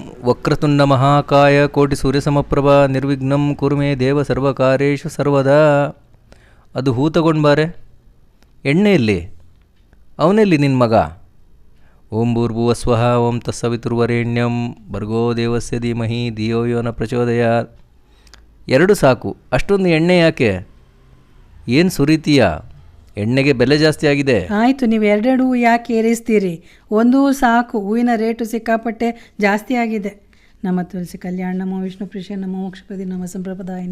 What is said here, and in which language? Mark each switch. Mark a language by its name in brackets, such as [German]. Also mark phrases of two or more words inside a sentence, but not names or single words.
[Sanskrit] ವಕ್ರತುಂಡ ಮಹಾಕಾಯ ಕೋಟಿ ಸೂರ್ಯಸಮಪ್ರಭಾ ನಿರ್ವಿಘ್ನಂ ಕುರುಮೆ ದೇವ ಸರ್ವಕಾರೇಶು ಸರ್ವದಾ. [Kannada] ಅದು ಹೂ ತಗೊಂಡು ಬಾರೆ. ಎಣ್ಣೆಯಲ್ಲಿ ಅವನೆಲ್ಲಿ ನಿನ್ನ ಮಗ? [Sanskrit] ಓಂ ಭೂರ್ಭುವಸ್ವಃ ಓಂ ತತ್ಸವಿತುರ್ವರೆಣ್ಯಂ ಭರ್ಗೋ ದೇವಸ್ಯ ಧೀಮಹಿ ಧಿಯೋ ಯೋ ನ ಪ್ರಚೋದಯಾತ್. [Kannada] ಎರಡು ಸಾಕು, ಅಷ್ಟೊಂದು ಎಣ್ಣೆ ಯಾಕೆ? ಏನು ಸುರಿತೀಯ? ಎಣ್ಣೆಗೆ ಬೆಲೆ ಜಾಸ್ತಿ ಆಗಿದೆ. ಆಯಿತು, ನೀವು ಎರಡೆರಡು ಹೂ ಯಾಕೆ ಏರಿಸ್ತೀರಿ? ಒಂದು ಹೂ ಸಾಕು. ಹೂವಿನ ರೇಟು ಸಿಕ್ಕಾಪಟ್ಟೆ ಜಾಸ್ತಿ ಆಗಿದೆ. [Sanskrit] ನಮ್ಮ ತುಳಸಿ ಕಲ್ಯಾಣ ನಮ ವಿಷ್ಣು ಪ್ರಿಯ ನಮ ಮೋಕ್ಷಪದಿ ನಮ ಸಂಪ್ರದಾಯಿನಿ.